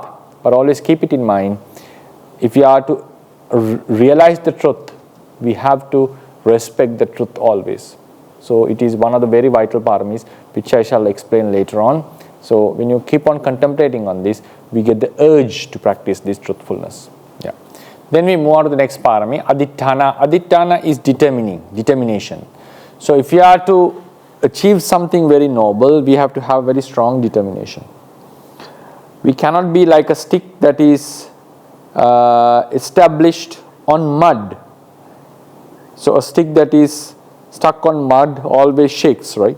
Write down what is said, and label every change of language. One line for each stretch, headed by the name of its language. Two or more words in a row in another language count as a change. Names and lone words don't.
English: But always keep it in mind. If we are to realize the truth, we have to respect the truth always. So it is one of the very vital paramis, which I shall explain later on. So when you keep on contemplating on this, we get the urge to practice this truthfulness. Yeah. Then we move on to the next parami, aditthana. Aditthana is determination. So if you are to achieve something very noble, we have to have very strong determination. We cannot be like a stick that is established on mud. So a stick that is stuck on mud always shakes, right?